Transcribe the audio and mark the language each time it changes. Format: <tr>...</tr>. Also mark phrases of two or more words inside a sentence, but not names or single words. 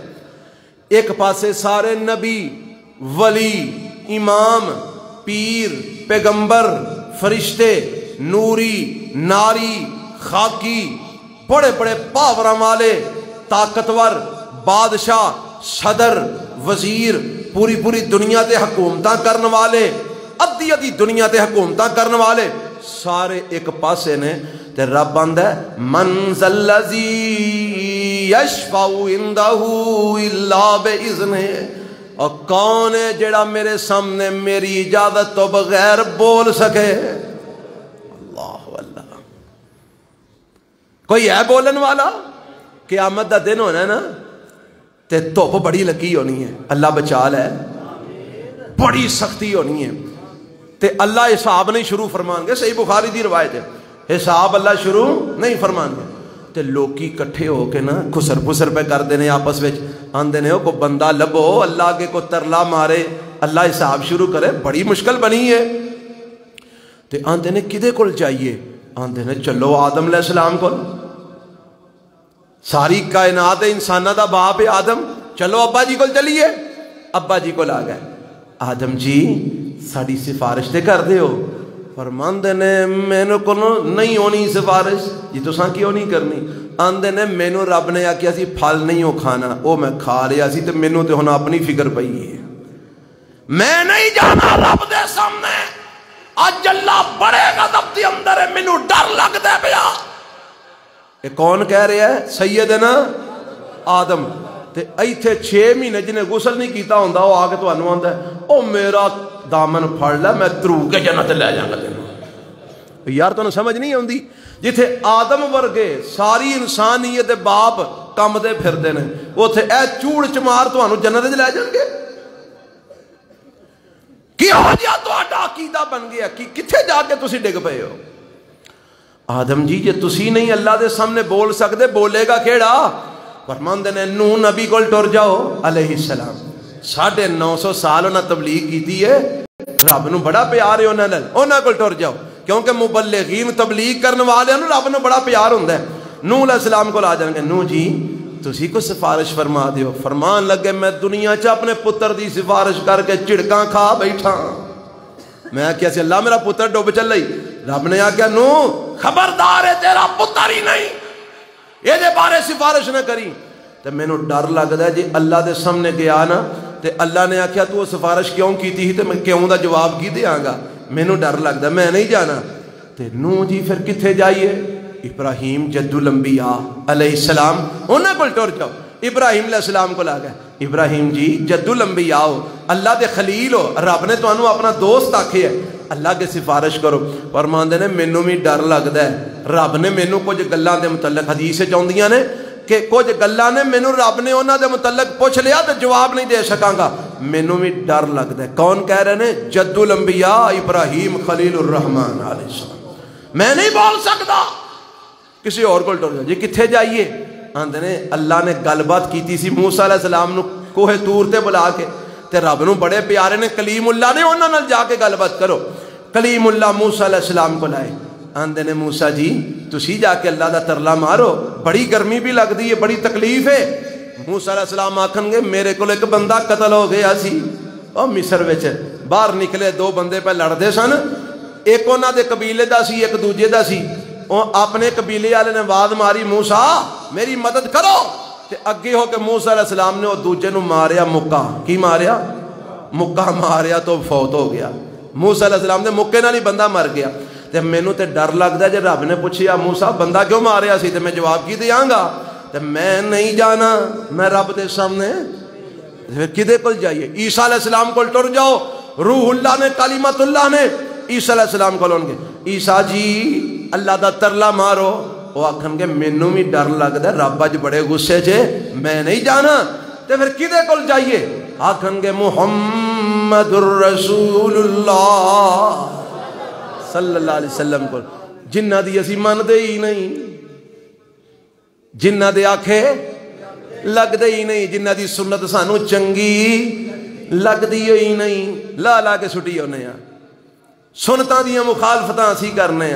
<pa>ایک پاسے سارے نبی، ولی، امام، پیر، پیغمبر، فرشتے، نوری، ناری، خاکی، بڑے بڑے پاوراں والے، طاقتور، بادشاہ، صدر، وزیر، پوری پوری دنیا تے حکومتاں کرن والے، ادھی ادھی دنیا تے حکومتاں کرن والے سارے ایک پاسے نے، تے رب آندا ہے</pa> <ar>من ذا الذی یشفع عندہ الا باذنہ،</ar> <pa>اور کون ہے جڑا میرے سامنے میری اجازت تو بغیر بول سکے؟ اللہ اللہ، کوئی ہے بولن والا؟ قیامت دا دن ہونا ہے نا، تے دھوپ بڑی لگی ہونی ہے، اللہ بچا لے، بڑی سختی ہونی ہے، تے اللہ حساب نہیں شروع فرمان گے، صحیح بخاری دی روایت ہے، حساب اللہ شروع نہیں فرمان گے، تے لوکی کٹھے ہو کے نا خسر پسر پہ کر دینے آپس وچ، آندے نے کو بندہ لبو اللہ کے کو ترلا مارے، اللہ حساب شروع کرے، بڑی مشکل بنی ہے، تے آندے نے کدے کول جائیے؟ آندے نے چلو آدم علیہ السلام کول، ساری کائنات انسانہ دا باپ ہے آدم، چلو ابا جی کول چلیے، ابا جی کول آ گئے، آدم جی ساڑی سفارش تے کر دے ہو؟ فرماندے نے مینو کو نہیں ہونی سفارش، جی تو ساں کیوں نہیں کرنی؟ آندے نے مینو رب نے آکیا سی پھل نہیں ہو کھانا، او میں کھا رہا سی تے مینو تے ہونا اپنی فکر پئی ہے، میں نہیں جانا رب دے سامنے، اج اللہ بڑے غضب دے اندر ہے، مینو ڈر لگ دے پیا۔</pa> <ur>یہ کون کہہ رہا ہے؟ سیدنا آدم،</ur> <pa>تے ایتھے 6 مہینے جنہیں غسل نہیں کیتا ہوندا وہ آگے تو انو آندا ہے او میرا دامن پھڑ لے میں ترو کے جنت لے جاؤں گا تینوں۔ یار تو سمجھ نہیں آندی، جتھے آدم ورگے ساری انسانیت باپ کم دے پھر دے نے، اوتھے اے چوڑ چمار تو انو جنت لے جان گے؟ کی ہو جیا تو اڈا عقیدہ بن گیا، کتھے جا کے تسی ڈگ پئے ہو؟ آدم جی جے تسی نہیں اللہ دے سامنے بول سکتے بولے گا کیڑا؟ فرماندے نے نوح نبی کول ٹر جاؤ علیہ السلام، 950 سال انہاں تبلیغ کیتی ہے، رب نو بڑا پیار ہے انہاں کول ٹر جاؤ، کیونکہ مبلغین تبلیغ کرنے والے نو رب نو بڑا پیار ہوندا ہے۔ نوح علیہ السلام کول آ جان گے، نوح جی تسی کو سفارش فرما دیو، فرمان لگے میں دنیا چ اپنے پتر دی سفارش کر کے چڑکاں کھا بیٹھا، میں کیا سی اللہ میرا پتر ڈوب چل رہی، رب نے آکیا نوح خبردار ہے تیرا پتر ہی نہیں، یہ دے بارے سفارش نہ کری۔ تے میں نو ڈر لگدا ہے جی اللہ دے سامنے گیا نا تے اللہ نے آکھیا تو سفارش کیوں کیتی ہی تے میں کیوں دا جواب کی دیاں گا، میں نو ڈر لگدا میں نہیں جانا۔ تے نوح جی پھر کتھے جائیے؟ ابراہیم جد الانبیاء علیہ السلام انہاں کول ٹر جاؤ، ابراہیم علیہ السلام کو لا گئے، ابراہیم جی جد الانبیاء ہو، اللہ دے خلیل ہو، رب نے تو انو اپنا دوست آکھے ہے، اللہ کے سفارش کرو۔ فرماندے نے مینوں بھی ڈر لگدا ہے، رب نے مینوں کچھ گلاں دے متعلق حدیث چاہندیاں نے کہ کچھ گلاں نے مینوں رب نے انہاں دے متعلق پوچھ لیا تو جواب نہیں دے سکاں گا، مینوں بھی ڈر لگدا ہے۔ کون کہہ رہے نے؟ جد الانبیاء ابراہیم خلیل الرحمن علیہ السلام، میں نہیں بول سکتا، کسی اور کو ٹر جاؤ۔ جی کتھے جائیے؟ آندے نے اللہ نے گل بات کیتی سی موسیٰ علیہ السلام نو کوہ طور تے بلا کے، تے رب نو بڑے پیارے نے کلیم اللہ نے انہاں نال جا کے گل بات کرو، کلیم اللہ موسیٰ علیہ السلام کو لائے، آندے نے موسیٰ جی تسی جا کے اللہ دا ترلا مارو، بڑی گرمی بھی لگ دی ہے، بڑی تکلیف ہے۔ موسیٰ علیہ السلام آکھن گے میرے کو ایک بندہ قتل ہو گیا سی او مصر وچ، باہر نکلے 2 بندے پہ لڑدے سن، ایک انہاں دے قبیلے دا سی ایک دوجے دا سی، اپنے قبیلے والے نے آواز ماری موسیٰ میری مدد کرو، تے اگے ہو کے موسیٰ علیہ السلام نے وہ دوجے نو ماریا مکہ، کی ماریا؟ مکہ ماریا تو فوت ہو گیا، موسیٰ علیہ السلام نے مکے نال ہی بندہ مر گیا۔ تے مینوں تے ڈر لگدا ہے جے رب نے پوچھیا موسیٰ بندہ کیوں ماریا سی تے میں جواب کی دیاں گا، تے میں نہیں جانا، میں رب دے سامنے کدے کول جائیے؟ عیسیٰ علیہ السلام کول ٹر جاؤ، روح اللہ نے کلمت اللہ نے عیسیٰ علیہ السلام کول ہون گے، عیسیٰ جی اللہ دا ترلا مارو، وہ آکھن گے مینوں بھی ڈر لگدا ہے رب اج بڑے غصے چ میں نہیں جانا، تے پھر کدے کول جائیے؟ آکھن گے محمد الرسول اللہ صلی اللہ علیہ وسلم کو، جنہ دی اسی من دے ہی نہیں، جنہ دے آکھے لگ دے ہی نہیں، جنہ دی سنت سانو چنگی لگ دی ہی نہیں، لا لا کے سٹی ہونے ہیں، سنتاں دیاں مخالفتاں اسی کرنے ہیں۔</pa>